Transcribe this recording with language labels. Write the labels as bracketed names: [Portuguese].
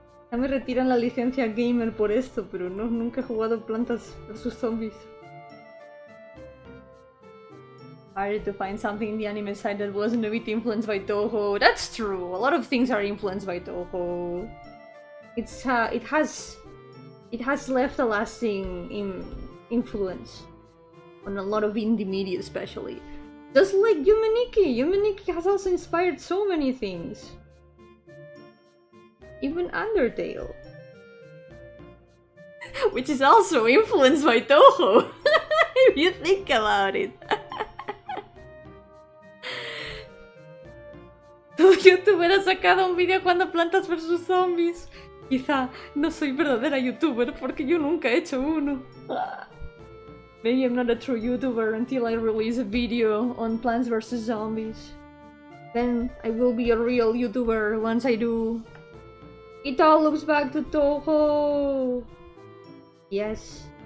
[Spanish] Ya me retiran la licencia gamer por esto, pero no, nunca he jugado Plantas vs Zombies. [English] Hard to find something in the anime side that wasn't a bit influenced by Toho. That's true. A lot of things are influenced by Toho. It has left a lasting influence on a lot of indie media, especially. Just like Yumeniki has also inspired so many things. Even Undertale. Which is also influenced by Toho, if you think about it. [Spanish] Todo youtuber ha sacado un video cuando Plantas vs Zombies. Quizá no soy verdadera youtuber porque yo nunca he hecho uno. [English] Maybe I'm not a true YouTuber until I release a video on Plants vs Zombies. Then I will be a real YouTuber once I do. It all loops back to Toho! Yes.